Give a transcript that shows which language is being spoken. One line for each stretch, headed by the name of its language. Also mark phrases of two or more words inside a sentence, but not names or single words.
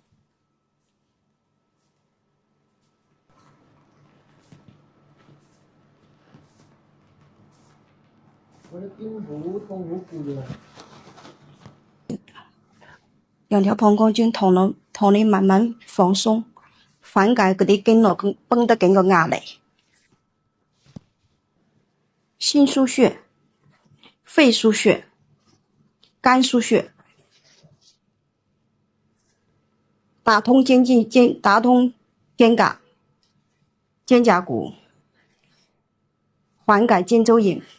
Cantonese: 我啲肩好痛好攰啊！兩條膀胱經同你慢慢放鬆，緩解嗰啲經絡繃得緊個壓力。心腧穴、肺腧穴、肝腧穴。打通肩胛骨，緩解肩周炎。